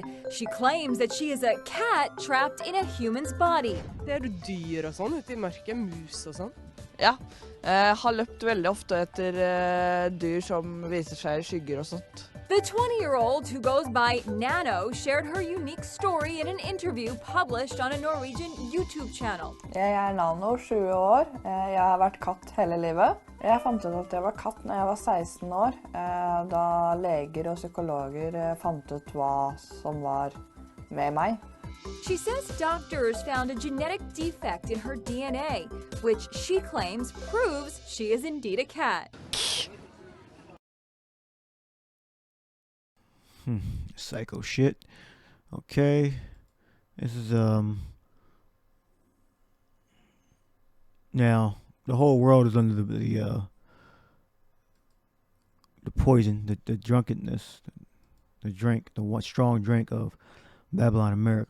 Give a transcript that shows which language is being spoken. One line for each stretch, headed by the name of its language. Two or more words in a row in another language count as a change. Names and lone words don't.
English: She claims that she is a cat trapped in a human's body.
Norwegian: Ser du dyr og sånn ute i mørket, mus og sånn? Ja, har løpt veldig ofte etter dyr som viser seg i skygger og sånt.
English: The 20-year-old, who goes by Nano, shared her unique story in an interview published on a Norwegian YouTube channel.
Norwegian: Jeg er Nano, 20 år. Jeg har vært katt hele livet. Jeg fant ut at jeg var katt når jeg var 16 år, da leger og psykologer fant ut hva som var med meg.
English: She says doctors found a genetic defect in her DNA, which she claims proves she is indeed a cat. Psycho shit. Okay. This is now the whole world is under the poison, the drunkenness, the drink, the one strong drink of Babylon, America.